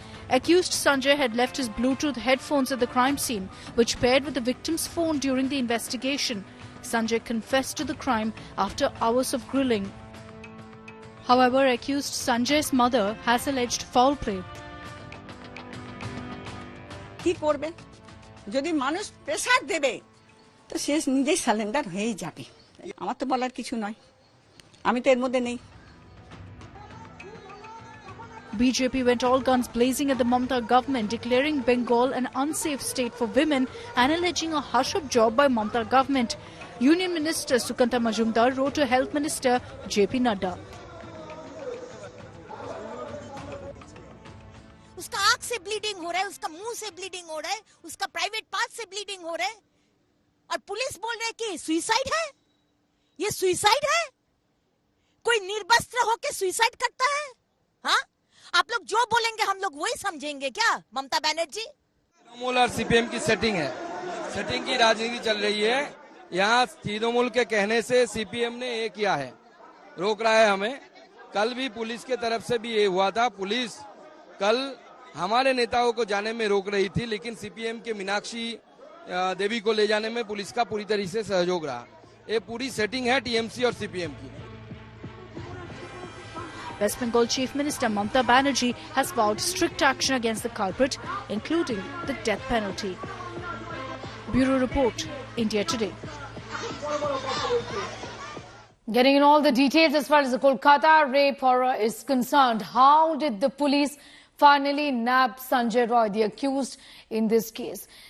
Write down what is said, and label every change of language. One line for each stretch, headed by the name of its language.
English: Accused Sanjay had left his Bluetooth headphones at the crime scene, which paired with the victim's phone during the investigation. Sanjay confessed to the crime after hours of grilling. However, accused Sanjay's mother has alleged foul play.
Bangla: কি করবে যদি মানুষ pressure দেবে তো সে নিজেই surrender হয়ে যাবে আমার তো বলার কিছু নয় আমি তো এর মধ্যে নেই
English: BJP went all guns blazing at the Mamata government, declaring Bengal an unsafe state for women and alleging a hush-up job by Mamata government. Union Minister Sukanta Majumdar wrote to Health Minister JP Nadda.
Hindi: उसका आंख से bleeding हो रहा है, उसका मुंह से bleeding हो रहा है, उसका प्राइवेट पार्ट से ब्लीडिंग हो रहा है और पुलिस बोल रहे है कि सुसाइड है। ये सुसाइड है? कोई निर्वस्त्र होकर सुसाइड करता है? हाँ, आप लोग जो बोलेंगे हम लोग वही समझेंगे क्या? ममता बनर्जी तृणमूल और सीपीएम की सेटिंग है, सेटिंग की राजनीति चल रही है। यहाँ तृणमूल के कहने से सीपीएम ने ये किया है, रोक रहा है हमें। कल भी पुलिस के तरफ से भी ये हुआ था, पुलिस कल हमारे नेताओं को जाने में रोक रही थी, लेकिन सीपीएम के मीनाक्षी देवी को ले जाने में पुलिस का पूरी तरीके से सहयोग रहा। ये पूरी सेटिंग है टीएमसी और सीपीएम की।
English: West Bengal Chief Minister Mamata Banerjee has vowed strict action against the culprit, including the death penalty. Bureau Report, India Today. Getting in all the details as far as the Kolkata rape horror is concerned, how did the police finally nab Sanjay Roy, the accused in this case?